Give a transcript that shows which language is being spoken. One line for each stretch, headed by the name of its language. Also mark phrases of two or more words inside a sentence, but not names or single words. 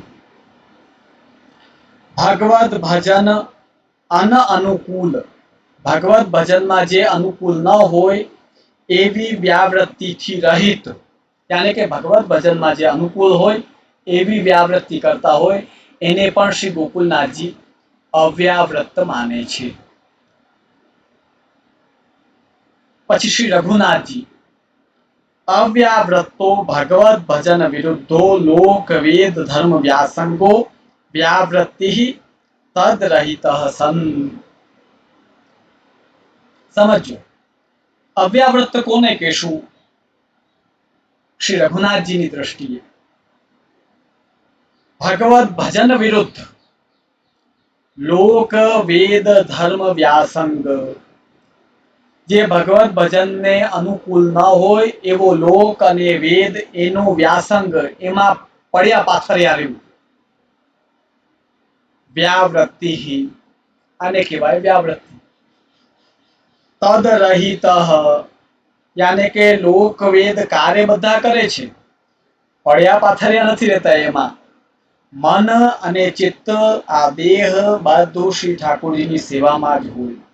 Gujarati: ભગવદ ભજન અન અનુકૂલ, ભગવદ ભજનમાં જે અનુકૂલ ન હોય એવી વ્યાવૃત્તિથી રહિત, यानी કે ભગવદ ભજનમાં જે અનુકૂળ હોય એવી વ્યાવૃત્તિ કરતા હોય એને પણ શ્રી ગોકુલનાથજી અવ્યાવ્રત માને છે.
Sanskrit: પછી શ્રી રઘુનાથજી અવ્યાવ્રતો ભગવદ ભજન વિરુદ્ધો લોક વેદ ધર્મ વ્યાસંગો व्यावृत्ति तद रहित सन.
Gujarati: સમજો અવ્યાવૃત્ત કોને કહેશું? શ્રી રઘુનાથજીની દૃષ્ટિએ
Sanskrit: भगवत भजन विरुद्ध लोक वेद धर्म व्यासंग,
Gujarati: જે ભગવત ભજન ને અનુકૂલ ન હોય એવો લોક અને વેદ એનો વ્યાસંગ એમા પડ્યા પાથર્યા રહેવું વ્યાવૃત્તિ હી આને કહેવાય વ્યાવૃત્તિ.
Sanskrit: तद रहित
Gujarati: યાની કે લોક વેદ કાર્ય બધા કરે છે, પડ્યા પાથર્યા નથી રહતા. એમાં મન અને ચિત્ત આ દેહ બધું શ્રી ઠાકુરજીની સેવામાં જ હોય.